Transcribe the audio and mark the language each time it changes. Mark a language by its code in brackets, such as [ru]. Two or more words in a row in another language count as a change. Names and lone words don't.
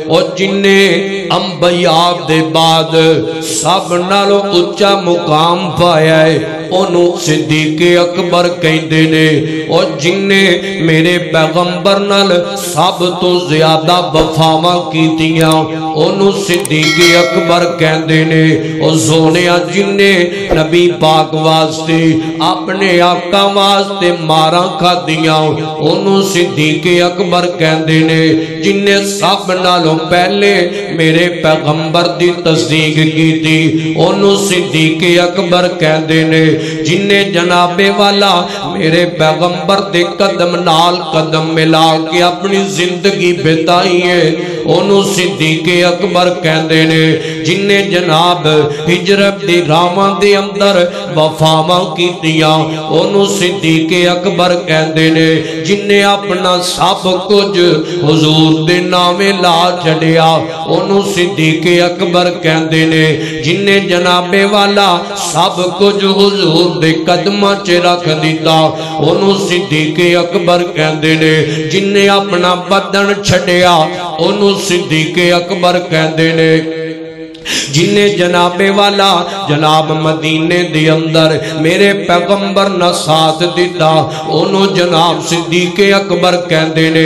[pa] اور جنہیں انبیاء دے بعد سب نالو اچا مقام پایا ہے انہوں صدیق اکبر کہندے نے، اور جنہیں میرے پیغمبر نال سب تو زیادہ وفاواں کیتیاں انہوں صدیق اکبر کہندے نے، اور سونیا جنہیں نبی پاک واسطے اپنے آقا واسطے ماراں کھادیاں انہوں صدیق اکبر کہندے نے، جنہیں سب نالوں پہلے میرے پیغمبر دی تصدیق کی تھی انہوں صدیق اکبر کہندے نے، جنہیں جناب والا میرے پیغمبر دے قدم نال قدم ملا کے اپنی زندگی بتائی ہے انہوں صدیق اکبر کہندے نے، جنہیں جناب ہجرت دی راواں دے اندر وفاواں کیتیاں انہوں صدیق اکبر کہندے نے، جنہیں اپنا سب کچھ حضور دے نامے لا چھڑیا انہوں صدیق اکبر کہندے نے، جنہیں جناب والا سب کچھ حضور دے قدمہ چ رکھ دیتا انہوں صدیق اکبر کہندے نے، جنہیں اپنا بدن چھڑیا انہوں صدیق اکبر کہندے نے، جنہیں جناب والا جناب مدینے دے اندر میرے پیغمبر نہ ساتھ دیتا انہوں جناب صدیق اکبر کہندے نے۔